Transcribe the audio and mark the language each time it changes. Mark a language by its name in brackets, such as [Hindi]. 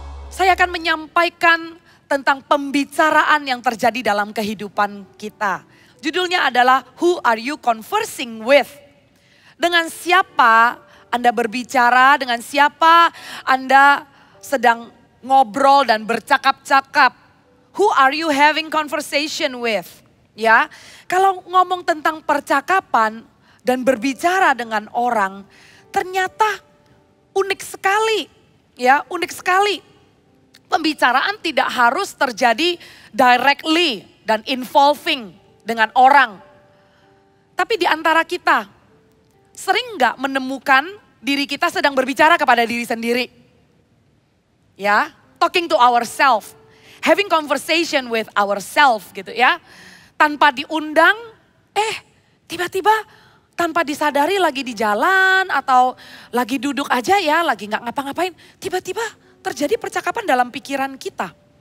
[Indonesian] Saya akan menyampaikan tentang pembicaraan yang terjadi dalam kehidupan kita. Judulnya adalah [English] Who Are You Conversing With? [Indonesian] Dengan siapa Anda berbicara, dengan siapa Anda sedang ngobrol dan bercakap-cakap. [English] Who are you having conversation with? [Indonesian] Ya, kalau ngomong tentang percakapan dan berbicara dengan orang, ternyata unik sekali. Ya, unik sekali. Pembicaraan tidak harus terjadi directly dan involving dengan orang. Tapi di antara kita, sering nggak menemukan diri kita sedang berbicara kepada diri sendiri? [English] Ya, talking to ourselves, having conversation with ourselves gitu ya. [Indonesian] Tanpa diundang, tiba-tiba tanpa disadari lagi di jalan atau lagi duduk aja ya, lagi nggak ngapa-ngapain, tiba-tiba terjadi percakapan dalam pikiran kita.